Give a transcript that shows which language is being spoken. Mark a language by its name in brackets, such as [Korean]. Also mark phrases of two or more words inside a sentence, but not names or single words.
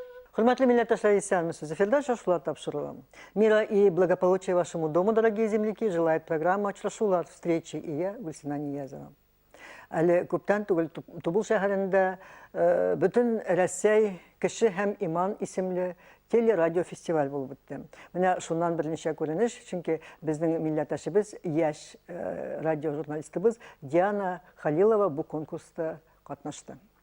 [Tatar] Хурматлы милләттәшләр, исәнмесез? Эфирда чаршулар тапшырыла. [Russian] Мира и благополучия вашему дому, дорогие земляки, желает программа «Чаршулар встречи» и я, Гульсина Ниязова. [Tatar] Әле күптән түгел Тубыл шәһәрендә бөтен Россия кеше һәм иман исемле телерадиофестиваль булып үтте. Менә шуннан берничә күренеш, чөнки безнең милләттәшебез, яшь радиожурналистыбыз Диана Халилова бу конкурста катнашты.